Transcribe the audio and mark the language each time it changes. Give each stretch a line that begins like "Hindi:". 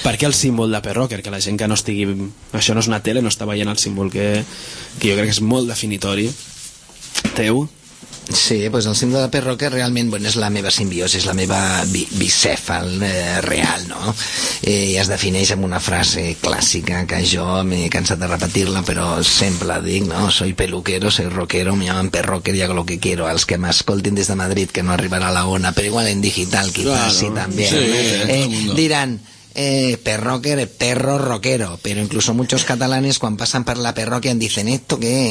Catalan: Per què el símbol de Pet Rocker? Que la gent que no estigui, això no és una tele, no està veient el símbol que jo crec que és molt definitori teu. Sí, pues el símbol de Pet Rocker realment, bueno, és la meva simbiosi, és la meva bicèfal real, no? I es defineix amb una frase clàssica que jo m'he cansat de repetir-la, però sempre la dic, no?
Spanish: Soy peluquero, soy rockero, me llaman Pet Rocker y hago lo que quiero.
Catalan: Els que m'escoltin des de Madrid, que no arribarà a la ona, però igual en digital, quizás, sí, també. Sí, diran...
Spanish: Pet Rocker, perro rockero, pero incluso muchos catalanes cuando pasan por la Pet Rocker dicen, ¿esto qué?